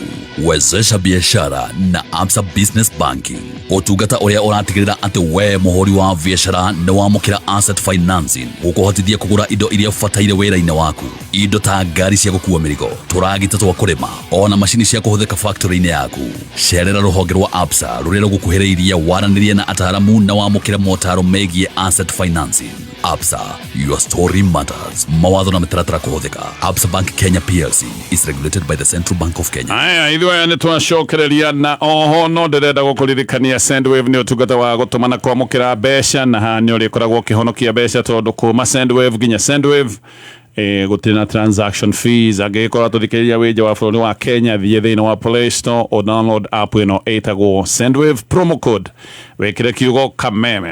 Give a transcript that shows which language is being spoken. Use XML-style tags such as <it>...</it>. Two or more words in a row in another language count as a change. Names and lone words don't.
<sw>Wezesha Biashara</sw> <ki>na Absa Business Banking utungata uria uratigirira ati we muhuri wa biashara ni wamukira</ki> <en>asset financing</en> <ki>gukuhotithia kugura indo iria fataire wira-ini waku indo ta ngari cia gukua mirigo turagita twa kurima ona mashini cia kuhuthika factory-ini yaku cerera ruhonge rwa Absa ruria rugukuhiriiria waranirie na ataramu na wamukira motaro megie</ki> <en>asset financing. Absa, your story matters.</en> <ki>Mawatho na mitaratara kuhuthika.</ki> <en>Absa Bank Kenya PLC is regulated by the Central Bank of Kenya.</en> <ki>Aya ithwe ni twacokereria na oho no ndirenda gukuririkania Sendwave ni utungata wa gutumana kwamukira mbeca na ha ni uri koragwo kihonokia mbeca tondu kuma Sendwave ginya Sendwave gutina</ki> <en>transaction fees</en> <ki>agikora tuthikiriria wija wa bururi wa Kenya thie thina wa Play Store o download app ino etagwo Sendwave</ki> <en>promo code</en> <ki>wekire kiugo kameme.</ki>